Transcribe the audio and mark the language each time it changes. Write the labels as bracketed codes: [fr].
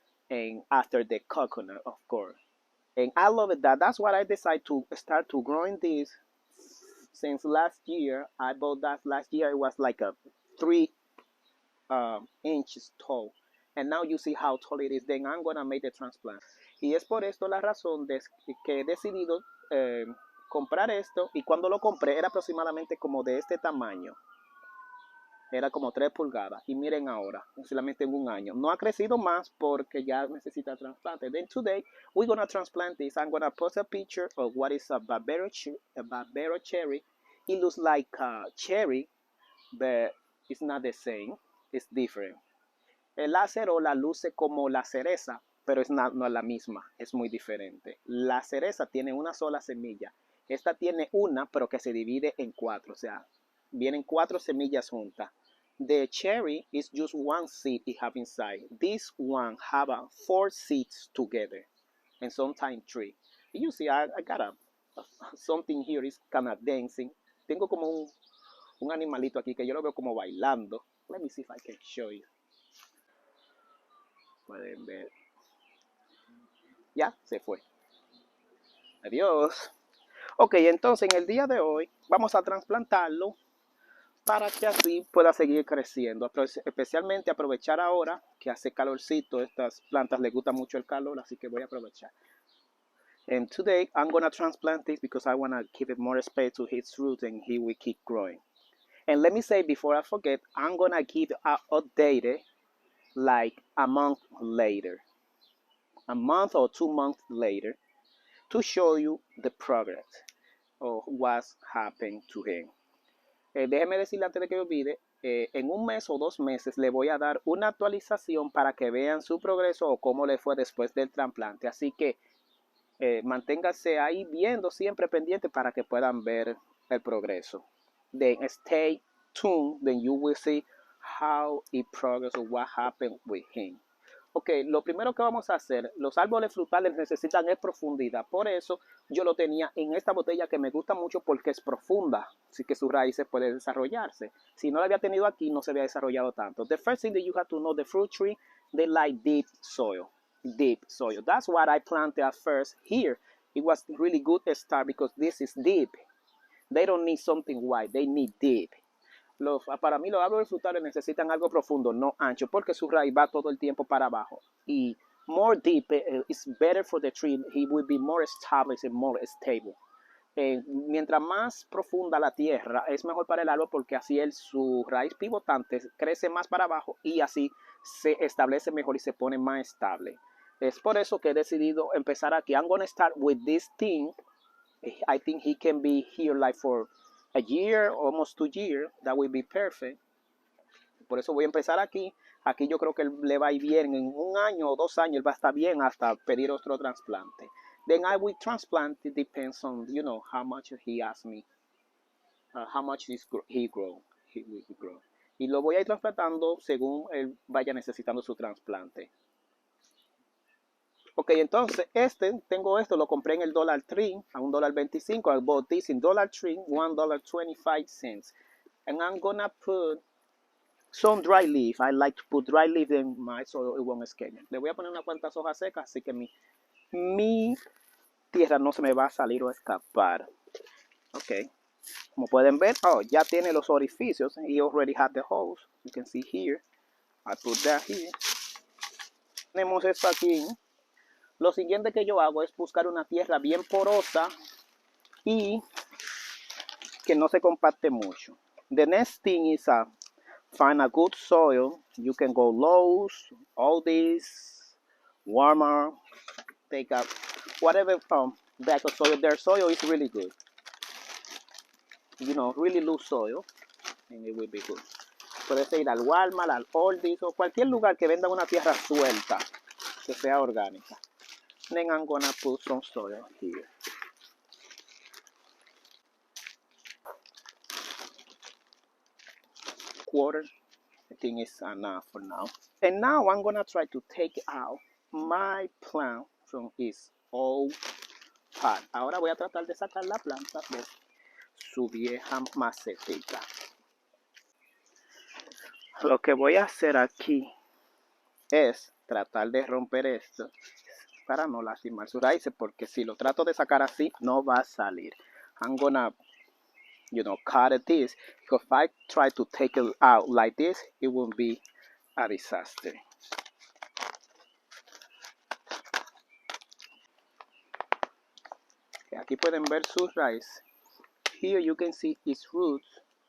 [en] And after the coconut, of course. And I love it. That's what I decided to start to growing this since last year. I bought that last year. It was like a 3 inches tall. And now you see how tall it is. Then I'm going to make the transplant. [es] Y es por esto la razón de que he decidido comprar esto. Y cuando lo compré era aproximadamente como de este tamaño. Era como 3 pulgadas. Y miren ahora, solamente en un año. No ha crecido más porque ya necesita trasplante. [en] Then today, we're going to transplant this. I'm going to post a picture of what is a Barbados cherry. It looks like a cherry, but it's not the same. It's different. [es] La acerola luce como la cereza, pero no es la misma. Es muy diferente. La cereza tiene una sola semilla. Esta tiene una, pero que se divide en 4. O sea, vienen 4 semillas juntas. [en] The cherry is just one seed it have inside. This one have 4 seeds together, and sometimes 3. You see, I got something here is kind of dancing. [es] Tengo como un animalito aquí que yo lo veo como bailando. [en] Let me see if I can show you. [es] Pueden ver. Ya, se fue. Adiós. Ok, entonces en el día de hoy vamos a trasplantarlo para que así pueda seguir creciendo. Especialmente aprovechar ahora que hace calorcito. Estas plantas les gusta mucho el calor, así que voy a aprovechar. [en] And today I'm going to transplant this because I want to give it more space to its roots and he will keep growing. And let me say before I forget, I'm going to give updated like a month later. A month or 2 months later to show you the progress of what's happened to him. [es] Déjeme decirle antes de que olvide, en un mes o 2 meses le voy a dar una actualización para que vean su progreso o cómo le fue después del trasplante. Así que manténgase ahí viendo siempre pendiente para que puedan ver el progreso. [en] Then stay tuned, then you will see how it progressed or what happened with him. [es] Ok, lo primero que vamos a hacer, los árboles frutales necesitan es profundidad. Por eso yo lo tenía en esta botella que me gusta mucho porque es profunda. Así que sus raíces pueden desarrollarse. Si no la había tenido aquí, no se había desarrollado tanto. [en] The first thing that you have to know, the fruit tree, they like deep soil. Deep soil. That's what I planted at first here. It was really good start because this is deep. They don't need something wide. They need deep. [es] Para mí los árboles frutales necesitan algo profundo, no ancho, porque su raíz va todo el tiempo para abajo. [en] Y more deep is better for the tree. He will be more established and more stable. [es] Mientras más profunda la tierra, es mejor para el árbol porque así su raíz pivotante crece más para abajo y así se establece mejor y se pone más estable. Es por eso que he decidido empezar aquí. [en] I'm going to start with this thing I think he can be here like for a year, almost 2 years. That will be perfect. [es] Por eso voy a empezar aquí. Aquí yo creo que le va a ir bien. En 1 año o 2 años él va a estar bien hasta pedir otro trasplante. [en] Then I will transplant. It depends on, how much he asks me. How much he grow. He grow. [es] Y lo voy a ir trasplantando según él vaya necesitando su trasplante. Ok, entonces tengo esto, lo compré en el Dollar Tree a $1.25. [en] I bought this in Dollar Tree, $1.25. And I'm gonna put some dry leaf. I like to put dry leaf in my soil, it won't escape. [es] Le voy a poner unas cuantas hojas secas, así que mi tierra no se me va a salir o escapar. Ok. Como pueden ver, ya tiene los orificios. [en] He already had the holes. You can see here. I put that here. [es] Tenemos esto aquí. Lo siguiente que yo hago es buscar una tierra bien porosa y que no se compacte mucho. [en] The next thing is find a good soil. You can go Lowe's, all this, Walmart, take up whatever bag of soil. Their soil is really good. Really loose soil, and it will be good. [es] Puedes ir al Walmart, al Aldi's o cualquier lugar que venda una tierra suelta, que sea orgánica. [en] Then I'm gonna put some soil here. Quarter, I think it's enough for now. And now I'm gonna try to take out my plant from its old pot. [es] Ahora voy a tratar de sacar la planta de su vieja macetita. Lo que voy a hacer aquí es tratar de romper esto para no lastimar sus raíces, porque si lo trato de sacar así no va a salir. [en] I'm gonna cut it this, because if I try to take it out like this, it will be a disaster. [es] Okay, aquí pueden ver sus raíces. [en] Here you can see its roots.